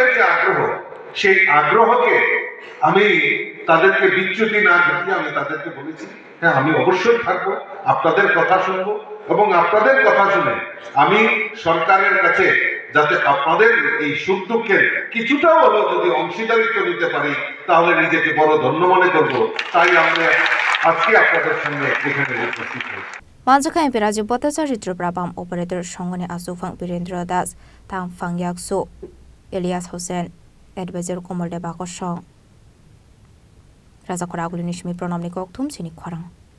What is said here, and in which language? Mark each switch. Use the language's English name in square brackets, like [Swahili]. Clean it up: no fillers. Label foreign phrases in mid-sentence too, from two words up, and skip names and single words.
[Bangla] যে আগ্রহ সেই আগ্রহকে আমি তাদেরকে বিচ্যুতি না ঘটিয়ে আমি তাদেরকে বলেছি হ্যাঁ আমি অবশ্যই থাকবো আপনাদের কথা শুনবো এবং আপনাদের কথা শুনে আমি সরকারের কাছে যাতে আপনাদের এই সুখ দুঃখের কিছুটাও হলেও যদি অংশীদারিত্ব নিতে পারি তাহলে নিজেকে বড় ধন্য মনে করবো তাই আমরা আজকে আপনাদের সামনে এখানে উপস্থিত হয়েছি [Kok Borok] Manjaka MP Raji Botasarji Tripura Pump Operator Shongoni Asufang Birendra Das Tangfang Yaksu Elias Hussain Advisor Komal Lebako Shong Raza Khoraguli Nishmi Pranamni Koktum Sini Khorang